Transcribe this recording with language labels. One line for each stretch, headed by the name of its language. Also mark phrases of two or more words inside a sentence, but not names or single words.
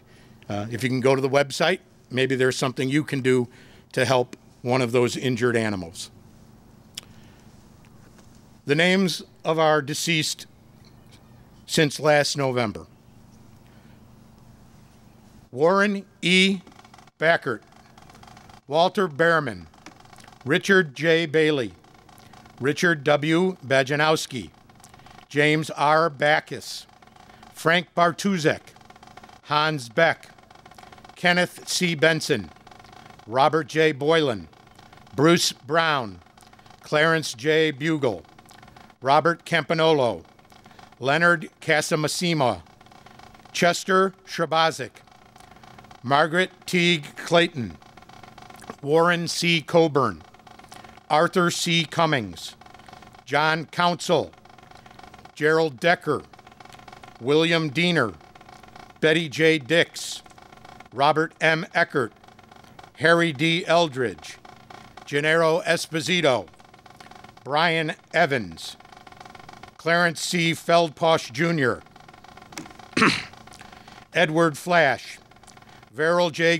English: If you can go to the website, maybe there's something you can do to help one of those injured animals. The names of our deceased since last November: Warren E. Backert, Walter Behrman, Richard J. Bailey, Richard W. Bajanowski, James R. Backus, Frank Bartuzek, Hans Beck, Kenneth C. Benson, Robert J. Boylan, Bruce Brown, Clarence J. Bugle, Robert Campanolo, Leonard Casamassima, Chester Shrabazik, Margaret Teague Clayton, Warren C. Coburn, Arthur C. Cummings, John Council, Gerald Decker, William Diener, Betty J. Dix, Robert M. Eckert, Harry D. Eldridge, Gennaro Esposito, Brian Evans, Clarence C. Feldposh Jr., Edward Flash, Verrill J.